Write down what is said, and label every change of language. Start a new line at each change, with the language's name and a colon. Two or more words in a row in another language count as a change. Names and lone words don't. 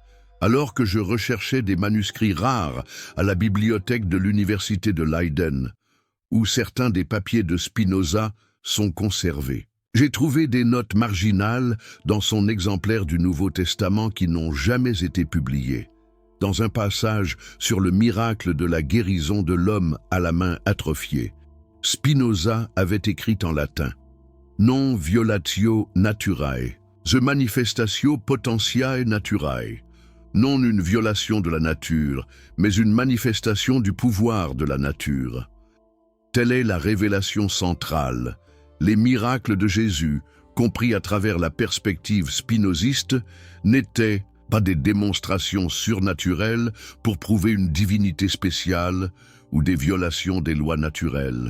French: Alors que je recherchais des manuscrits rares à la bibliothèque de l'université de Leiden, où certains des papiers de Spinoza sont conservés, j'ai trouvé des notes marginales dans son exemplaire du Nouveau Testament qui n'ont jamais été publiées. Dans un passage sur le miracle de la guérison de l'homme à la main atrophiée, Spinoza avait écrit en latin «
Latin: Non violatio naturae, the manifestatio potentiae naturae ».
French: Non une violation de la nature, mais une manifestation du pouvoir de la nature. Telle est la révélation centrale. Les miracles de Jésus, compris à travers la perspective spinoziste, n'étaient pas des démonstrations surnaturelles pour prouver une divinité spéciale ou des violations des lois naturelles.